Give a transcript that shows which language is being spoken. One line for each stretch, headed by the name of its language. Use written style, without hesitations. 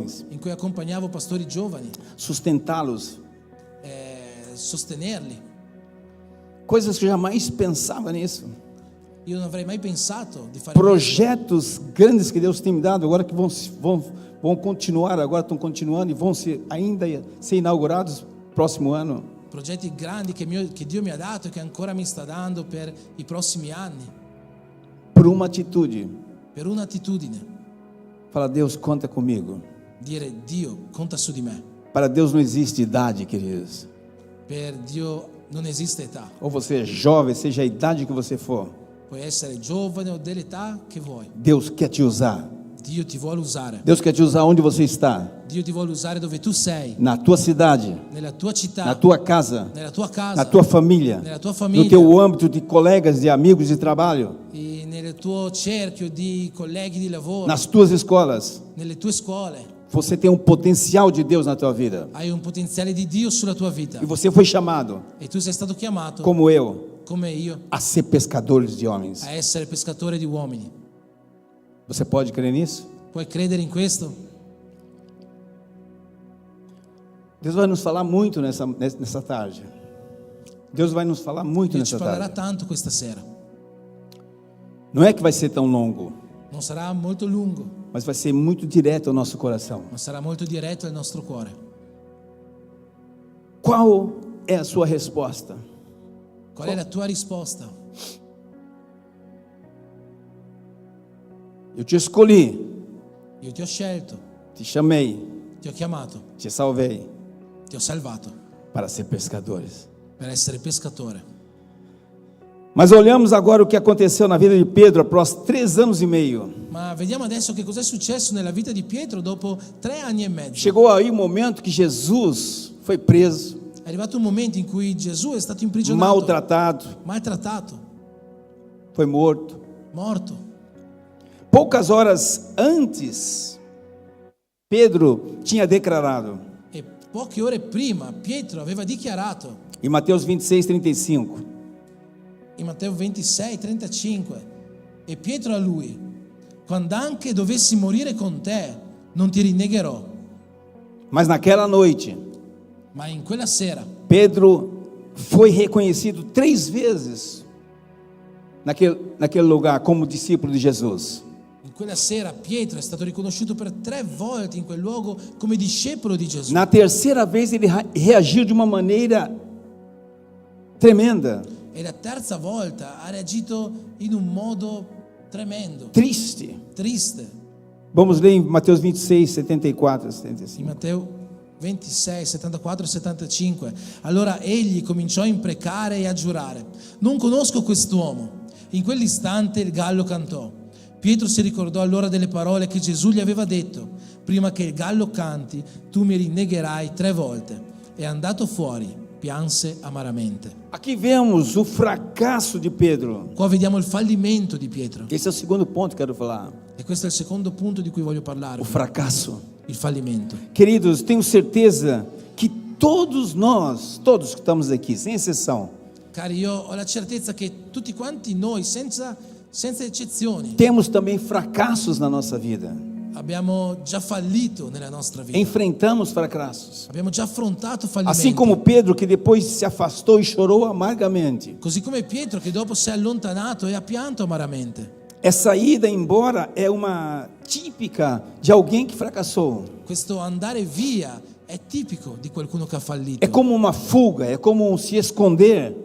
Italian: in cui accompagnavo pastori giovani,
Portuguese: sustentá-los.
Italian: sostenerli.
Portuguese: Coisas que eu jamais pensava nisso.
Italian: Io non avrei mai pensato di fare questo.
Portuguese: Projetos grandes que Deus tem me dado, agora que vão continuar, agora estão continuando e vão ainda ser inaugurados próximo ano.
Italian: Progetti grandi che Dio mi ha dato e che ancora mi sta dando per i prossimi anni.
Portuguese: Por uma atitude.
Italian: Per un'attitudine.
Portuguese: Fala, Deus, conta comigo.
Italian: Dire, Dio, conta su di me.
Portuguese: Para Deus não existe idade, queridos.
Italian: Per Dio non esiste età.
Portuguese: Ou você é jovem, seja a idade que você for.
Italian: Puoi essere giovane o dell'età che vuoi.
Portuguese: Deus quer te usar.
Italian: Dio ti vuole usare.
Portuguese: Deus quer te usar onde você está.
Italian: Dio ti vuole usare dove tu sei.
Portuguese: Na tua cidade,
Italian: Nella tua città.
Portuguese: na tua casa,
Italian: Nella tua casa.
Portuguese: na tua família,
Italian: Nella tua
Portuguese: no
Italian: famiglia.
Portuguese: teu âmbito de colegas, de amigos de trabalho,
Italian: E nel tuo cerchio di colleghi di lavoro.
Portuguese: nas tuas escolas.
Italian: Nelle tue scuole.
Portuguese: Você tem um potencial de Deus na tua vida.
Italian: Hai un potenziale di Dio sulla tua vita.
Portuguese: E você foi chamado,
Italian: E tu sei stato chiamato,
Portuguese: como eu,
Italian: come io,
Portuguese: a ser pescadores de homens.
Italian: a essere pescatore di uomini.
Portuguese: Você pode crer nisso?
Italian: Puoi credere in questo?
Portuguese: Deus vai nos falar muito nessa tarde. Deus vai nos falar muito
Italian: Dio ci
Portuguese: nessa
Italian: parlerà
Portuguese: tarde.
Italian: tanto questa sera.
Portuguese: Não é que vai ser tão longo,
Italian: Non sarà molto lungo,
Portuguese: mas vai ser muito direto ao nosso coração.
Italian: ma sarà molto diretto al nostro cuore.
Portuguese: Qual é a sua resposta?
Italian: Qual è la tua risposta?
Portuguese: Eu te escolhi,
Italian: Io ti ho scelto,
Portuguese: te chamei,
Italian: ti ho chiamato,
Portuguese: te salvei
Italian: ti ho salvato
Portuguese: para ser pescadores.
Italian: per essere pescatore.
Portuguese: Mas olhamos agora o que aconteceu na vida de Pedro após 3 anos e meio.
Italian: Ma vediamo adesso che cosa è successo nella vita di Pietro dopo 3 anni e mezzo.
Portuguese: Chegou aí o momento que Jesus foi preso,
Italian: È arrivato un momento in cui Gesù è stato imprigionato,
Portuguese: maltratado, foi morto.
Italian: morto.
Portuguese: Poucas horas antes, Pedro tinha declarado,
Italian: E poche ore prima Pietro aveva dichiarato
Portuguese: em Mateus 26:35,
Italian: in Matteo 26:35, e Pietro a lui: quando anche dovessi morire con te, non ti rinnegherò.
Portuguese: mas naquela noite,
Italian: Ma in quella sera
Portuguese: Pedro foi reconhecido 3 vezes naquele lugar como discípulo de Jesus.
Italian: In quella sera Pietro è stato riconosciuto per 3 volte in quel luogo come discepolo di Gesù.
Portuguese: Na terceira vez ele reagiu de uma maneira tremenda,
Italian: E la terza volta ha reagito in un modo tremendo,
Portuguese: triste.
Italian: triste.
Portuguese: Vamos ler em Mateus 26:74 e 75.
Italian: In Matteo 26, 74 e 75. Allora egli cominciò a imprecare e a giurare: non conosco quest'uomo. In quell'istante il gallo cantò. Pietro si ricordò allora delle parole che Gesù gli aveva detto: prima che il gallo canti tu mi rinnegherai 3 volte. È andato fuori pianse amaramente.
Portuguese: Aqui vemos o fracasso de Pedro.
Italian: Qua vediamo il fallimento di Pietro.
Portuguese: Esse é o segundo ponto que quero falar.
Italian: E questo è il secondo punto di cui voglio parlare.
Portuguese: O fracasso.
Italian: Il fallimento.
Portuguese: Queridos, tenho certeza que todos nós, todos que estamos aqui, sem exceção,
Italian: Cari, io ho la certezza che tutti quanti noi, senza eccezioni,
Portuguese: temos também fracassos na nossa vida.
Italian: abbiamo già fallito nella nostra vita.
Portuguese: Enfrentamos fracassos.
Italian: Abbiamo già affrontato fallimenti.
Portuguese: Assim como Pedro, que depois se afastou e chorou amargamente.
Italian: Così come Pietro che dopo si è allontanato e ha pianto amaramente.
Portuguese: Essa ida embora é uma típica de alguém que fracassou.
Italian: Questo andare via è tipico di qualcuno che ha fallito.
Portuguese: É como uma fuga, é como se esconder.